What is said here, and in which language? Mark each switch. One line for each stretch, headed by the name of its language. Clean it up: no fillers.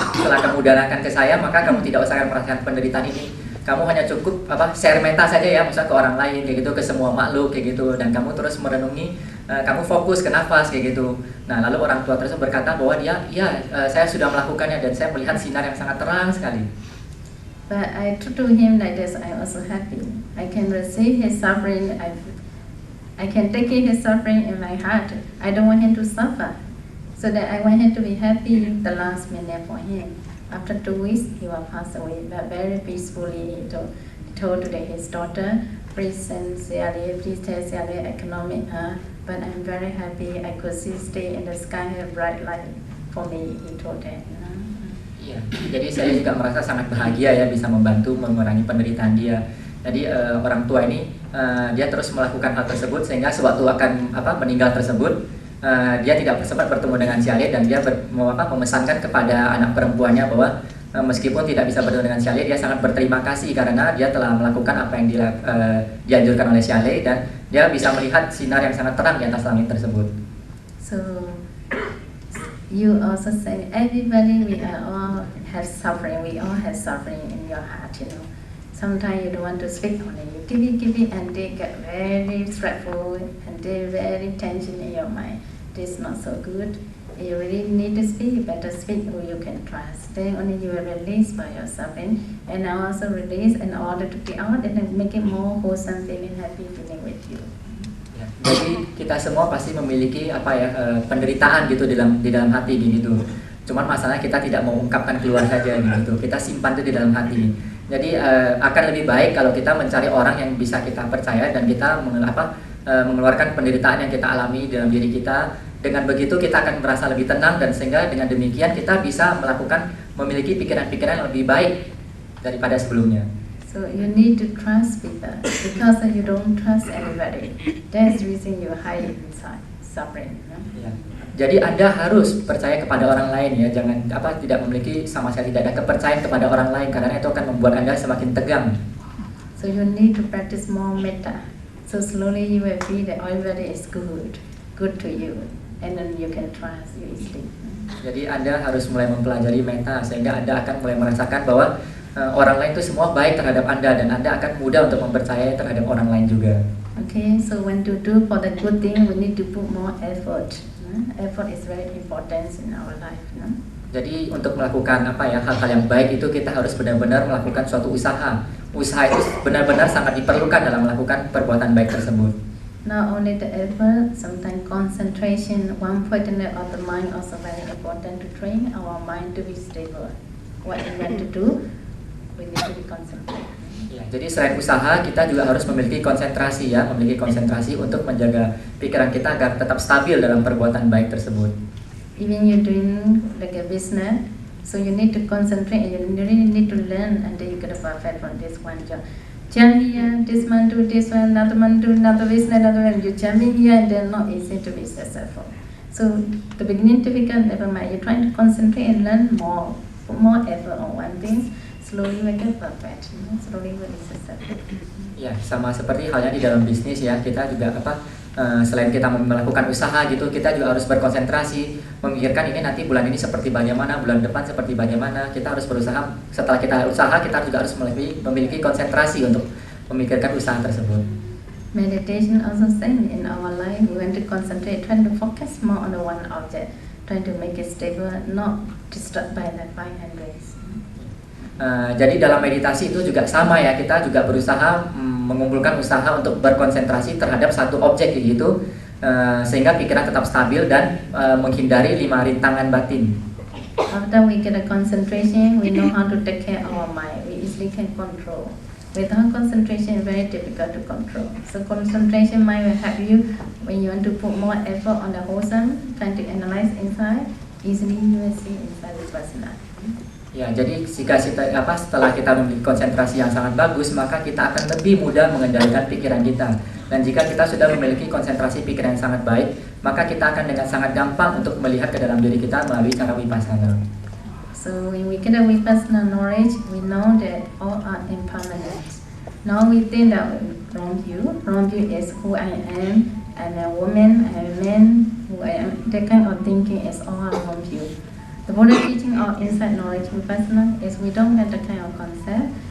Indonesian: Setelah kamu danakan ke saya, maka kamu tidak usah merasakan penderitaan ini. Kamu hanya cukup share meta saja ya, misalnya ke orang lain kayak gitu, ke semua makhluk kayak gitu, dan kamu terus merenungi, kamu fokus ke nafas kayak gitu. Nah, lalu orang tua tersebut berkata bahwa saya sudah melakukannya dan saya melihat sinar yang sangat terang sekali.
English: But I told to him like this, I also happy. I can receive his suffering. I can take his suffering in my heart. I don't want him to suffer. So that I want him to be happy the last minute for him. After 2 weeks, he will pass away, but very peacefully. He told to his daughter, please send Siali, please tell Siali economic her. But I'm very happy. I could see stay in the sky a bright light for me. He told that.
Indonesian: Iya, jadi saya juga merasa sangat bahagia ya bisa membantu mengurangi penderitaan dia. Jadi orang tua ini dia terus melakukan hal tersebut sehingga sewaktu akan meninggal tersebut dia tidak sempat bertemu dengan Siali dan dia memesankan kepada anak perempuannya bahwa meskipun tidak bisa bertemu dengan Siali, dia sangat berterima kasih karena dia telah melakukan apa yang dianjurkan oleh Siali dan dia bisa melihat sinar yang sangat terang di atas langit tersebut.
English: So you also say everybody we are all have suffering. We all have suffering in your heart. Sometimes you don't want to speak on it. You give it, and they get very stressful and they very tension in your mind. This is not so good. You really need to speak. Better speak who you can trust. Then only you will release by your suffering, and also release in order to be out and make it more wholesome feeling, happy feeling with you.
Indonesian: Jadi kita semua pasti memiliki penderitaan gitu di dalam hati gitu. Cuman masalahnya kita tidak mau ungkapkan keluar saja gitu. Kita simpan itu di dalam hati. Jadi akan lebih baik kalau kita mencari orang yang bisa kita percaya dan kita mengeluarkan penderitaan yang kita alami dalam diri kita. Dengan begitu kita akan merasa lebih tenang dan sehingga dengan demikian kita bisa memiliki pikiran-pikiran yang lebih baik daripada sebelumnya.
English: So you need to trust people because you don't trust anybody. That's the reason you hide inside suffering.
Indonesian: Ya. Jadi Anda harus percaya kepada orang lain ya, jangan tidak memiliki sama sekali tidak ada kepercayaan kepada orang lain karena itu akan membuat Anda semakin tegang.
English: So you need to practice more metta. So slowly you will feel that everybody is good to you, and then you can trust you easily.
Indonesian: Jadi Anda harus mulai mempelajari metta sehingga Anda akan mulai merasakan bahwa orang lain itu semua baik terhadap Anda dan Anda akan mudah untuk mempercayai terhadap orang lain juga.
English: Okay, so when to do for the good thing, we need to put more effort. Effort is very important in our life.
Indonesian: Jadi untuk melakukan hal-hal yang baik itu kita harus benar-benar melakukan suatu usaha. Usaha itu benar-benar sangat diperlukan dalam melakukan perbuatan baik tersebut.
English: Not only the effort, sometimes concentration, one point of the mind also very important to train our mind to be stable. What we want to do, we need to be concentrated.
Indonesian: Ya, jadi selain usaha kita juga harus memiliki konsentrasi ya, memiliki konsentrasi untuk menjaga pikiran kita agar tetap stabil dalam perbuatan baik tersebut.
English: even you're doing like a business, so you need to concentrate and you really need to learn and then you get a perfect on this one job. Jump here, this man do this one, another man do another business, another one, you jump in here and then not easy to be successful. So the beginning difficult, never mind, you're trying to concentrate and learn more, put more effort on one thing, slowly will get perfect, slowly will be successful.
Indonesian: Ya, sama seperti halnya di dalam bisnis ya, kita juga selain kita melakukan usaha gitu, kita juga harus berkonsentrasi memikirkan ini nanti bulan ini seperti bagaimana, bulan depan seperti bagaimana. Kita harus berusaha, setelah kita usaha kita juga harus memiliki konsentrasi untuk memikirkan usaha tersebut.
English: Meditation also same in our life. We want to concentrate, trying to focus more on the one object, trying to make it stable, not disturbed by the mind and race.
Indonesian: Jadi dalam meditasi itu juga sama ya, kita juga berusaha mengumpulkan usaha untuk berkonsentrasi terhadap satu objek gitu, sehingga pikiran tetap stabil dan menghindari 5 rintangan batin.
English: After we get a concentration, we know how to take care of our mind. We easily can control. Without concentration, very difficult to control. So concentration mind will help you when you want to put more effort on the wholesome, trying to analyze inside. Easily you will see inside the personality.
Indonesian: Ya, jadi setelah kita memiliki konsentrasi yang sangat bagus, maka kita akan lebih mudah mengendalikan pikiran kita. Dan jika kita sudah memiliki konsentrasi pikiran yang sangat baik, maka kita akan dengan sangat gampang untuk melihat ke dalam diri kita melalui cara vipassana.
English: So when we get a vipassana knowledge, we know that all are impermanent. Now we think that wrong view is who I am a woman, I'm a man, who I am. That kind of thinking is all wrong view. The Buddha teaching our inside knowledge vipassana is we don't get the kind of concept.